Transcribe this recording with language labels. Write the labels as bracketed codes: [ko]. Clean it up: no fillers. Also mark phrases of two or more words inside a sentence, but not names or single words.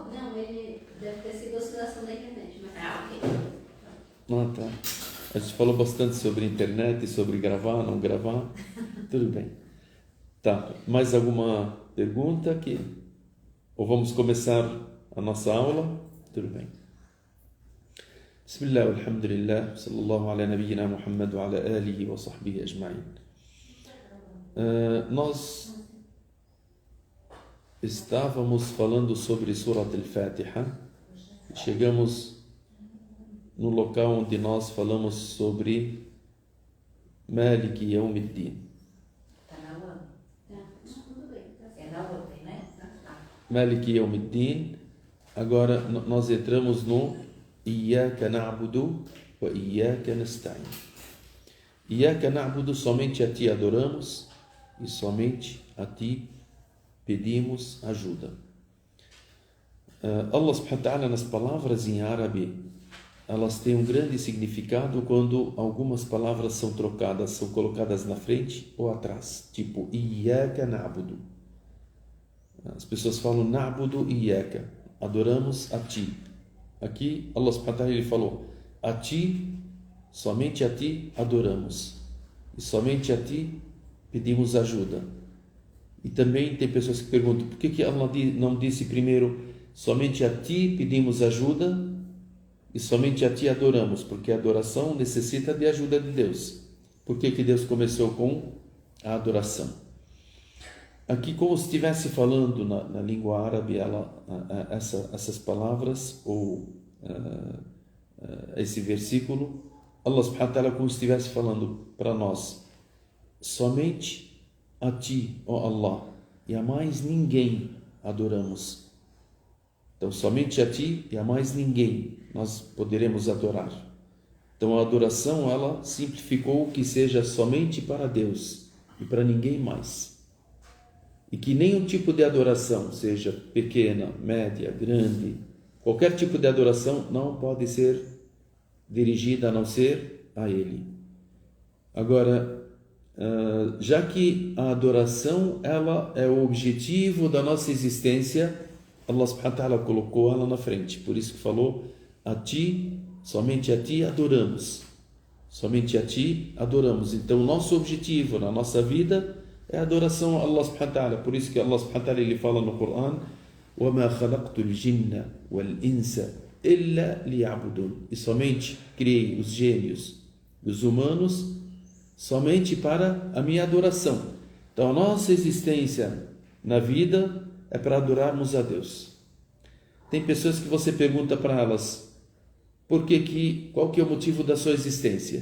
[pt] Não, ele deve ter sido oscilação da internet. Mas... ok. Tá. A gente falou bastante sobre internet, sobre gravar, não gravar. Tudo bem. Tá. Mais alguma pergunta aqui? Ou vamos começar a nossa aula? Tudo bem. [ar] بسم الله، الحمد لله، صلى الله على نبينا محمد وعلى آله وصحبه أجمعين. [pt] Nós estávamos falando sobre Surat al-Fatiha. Chegamos no local onde nós falamos sobre [ar] مالك يوم الدين. [pt] Está na outra. É na outra, né? [ar] مالك يوم الدين. [pt] Agora nós entramos no [ar] إياك نعبد وإياك نستعين. إياك نعبد, [pt] somente a ti adoramos e somente a ti pedimos ajuda. [ar] الله سبحانه وتعالى, [pt] nas palavras em árabe, elas têm um grande significado quando algumas palavras são trocadas, são colocadas na frente ou atrás, tipo [ar] إياك نعبد. [pt] As pessoas falam [ar] نعبد إياك, [pt] adoramos a ti. [ar] Aqui الله سبحانه وتعالى, [pt] ele falou: a ti, somente a ti adoramos e somente a ti pedimos ajuda. E também tem pessoas que perguntam: por que Allah não disse primeiro somente a ti pedimos ajuda e somente a ti adoramos? Porque a adoração necessita de ajuda de Deus. Por que Deus começou com a adoração? Aqui, como se estivesse falando na língua árabe, essas palavras ou esse versículo, [ar] الله سبحانه وتعالى, [pt] como se estivesse falando para nós: somente a ti, ó Allah, e a mais ninguém adoramos. Então, somente a ti e a mais ninguém nós poderemos adorar. Então, a adoração, ela simplificou que seja somente para Deus e para ninguém mais. E que nenhum tipo de adoração, seja pequena, média, grande, qualquer tipo de adoração não pode ser dirigida a não ser a Ele. Agora, já que a adoração ela é o objetivo da nossa existência, [ar] الله سبحانه وتعالى [pt] colocou ela na frente. Por isso que falou, a ti, somente a ti adoramos. Somente a ti adoramos. Então, o nosso objetivo na nossa vida é a adoração a [ar] الله سبحانه وتعالى. [pt] Por isso que [ar] الله سبحانه وتعالى [pt] ele fala no Coran, [ar] وَمَا خَلَقْتُ الْجِنَّ وَالْإِنسَ إِلَّا لِيَعْبُدُونَ. [pt] E somente criei os gênios e os humanos somente para a minha adoração. Então, a nossa existência na vida é para adorarmos a Deus. Tem pessoas que você pergunta para elas, qual que é o motivo da sua existência?